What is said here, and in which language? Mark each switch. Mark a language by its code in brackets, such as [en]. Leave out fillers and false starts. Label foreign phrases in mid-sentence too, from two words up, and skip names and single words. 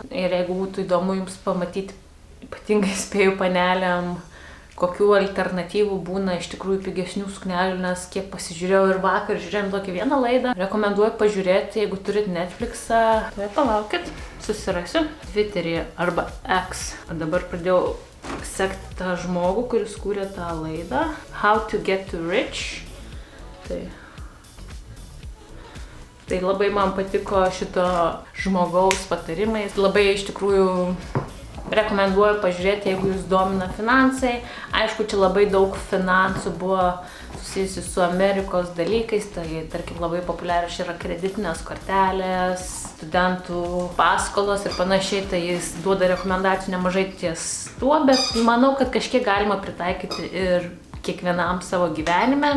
[lt] Ir jeigu būtų įdomu jums pamatyti, ypatingai spėju panelėm, kokių alternatyvų būna iš tikrųjų pigesnių suknelių, nes kiek pasižiūrėjau ir vakar žiūrėjom tokį vieną laidą. Rekomenduoju pažiūrėti, jeigu turit Netflixą. Tai palaukit, susirasiu Twitter'yje arba X. O dabar pradėjau sekti tą žmogų, kuris kūrė tą laidą. How to get to rich. Tai labai man patiko šito žmogaus patarimai. Labai iš tikrųjų rekomenduoju pažiūrėti, jeigu jūs domina finansai. Aišku, čia labai daug finansų buvo susijusi su Amerikos dalykais, tai tarkim labai populiarios yra kreditinės kortelės, studentų paskolos ir panašiai, tai jis duoda rekomendacijų nemažai ties tuo, bet manau, kad kažkiek galima pritaikyti ir kiekvienam savo gyvenime.